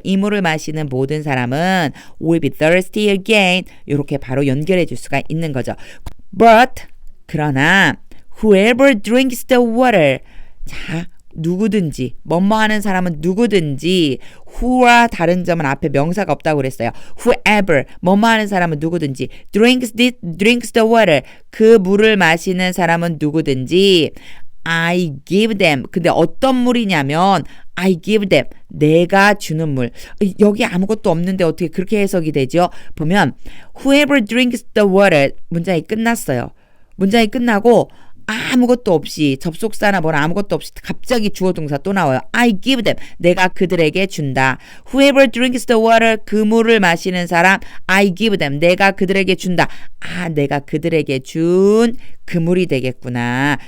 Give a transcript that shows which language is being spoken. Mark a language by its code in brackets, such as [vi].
[ko] 이 물을 마시는 모든 사람은 [en] will be thirsty again. [ko] 이렇게 바로 연결해 줄 수가 있는 거죠. [en] But [ko] 그러나 [en] whoever drinks the water. [ko] 자, 누구든지 뭐뭐 하는 사람은 누구든지 who와 다른 점은 앞에 명사가 없다고 그랬어요. Whoever 뭐뭐 하는 사람은 누구든지 [en] drinks the water. [ko] 그 물을 마시는 사람은 누구든지 [en] I give them. [ko] 근데 어떤 물이냐면 [en] I give them. [ko] 내가 주는 물. 여기 아무것도 없는데 어떻게 그렇게 해석이 되죠? 보면 [en] whoever drinks the water [ko] 문장이 끝났어요. 문장이 끝나고 아무것도 없이 접속사나 뭐나 아무것도 없이 갑자기 주어 동사 또 나와요. [en] I give them. [ko] 내가 그들에게 준다. [en] Whoever drinks the water. [ko] 그 물을 마시는 사람 [en] I give them. [ko] 내가 그들에게 준다. 내가 그들에게 준 그 물이 되겠구나.